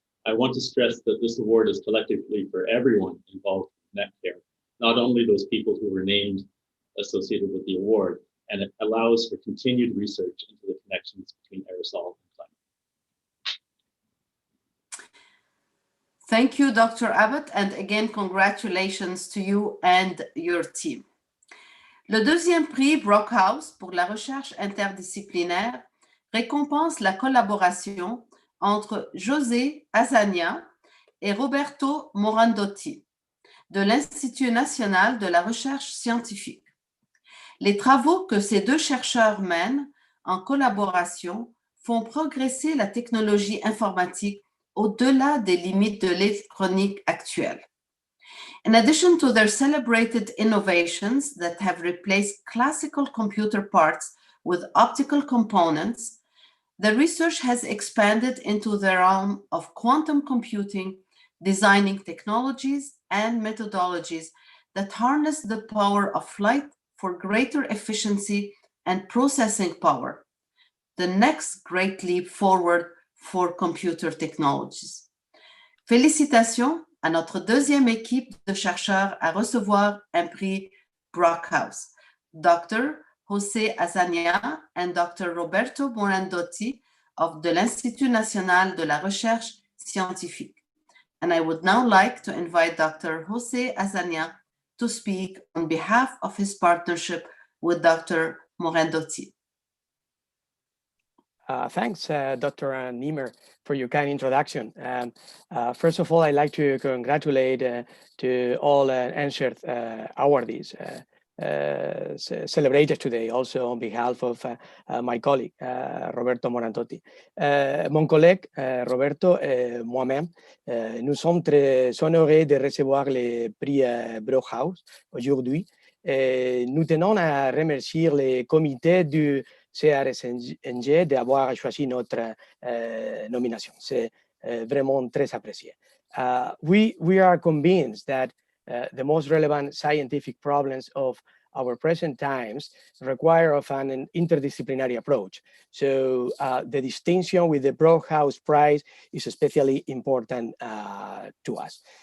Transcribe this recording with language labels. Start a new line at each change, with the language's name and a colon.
English: I want to stress that this award is collectively for everyone involved in NetCare, not only those people who were named associated with the award, and it allows for continued research into the connections between aerosol and climate. Thank you, Dr. Abbott, and again, congratulations to you and your team.
French: Le deuxième prix Brockhaus pour la recherche interdisciplinaire récompense la collaboration entre José Azania et Roberto Morandotti de l'Institut national de la recherche scientifique. Les travaux que ces deux chercheurs mènent en collaboration font progresser la technologie informatique au-delà des limites de l'électronique actuelle.
English: In addition to their celebrated innovations that have replaced classical computer parts with optical components, the research has expanded into the realm of quantum computing, designing technologies and methodologies that harness the power of light for greater efficiency and processing power, the next great leap forward for computer technologies.
French: Félicitations à notre deuxième équipe de chercheurs à recevoir un prix Brockhaus, Dr. José Azania and Dr. Roberto Morandotti de l'Institut national de la recherche scientifique.
English: And I would now like to invite Dr. José Azania to speak on behalf of his partnership with Dr. Morandotti. Thanks, Dr. Niemer, for your kind introduction. First of all, I'd like to congratulate to all answered awardees celebrated today, also on behalf of my colleague, Roberto Morandotti.
French: Mon collègue, Roberto et moi-même, nous sommes très honorés de recevoir le prix Brockhaus aujourd'hui. Nous tenons à remercier le comité du CRSNG d'avoir choisi notre nomination. C'est vraiment très apprécié.
English: We are convinced that the most relevant scientific problems of our present times require of an interdisciplinary approach. So the distinction with the Brockhaus Prize is especially important to us.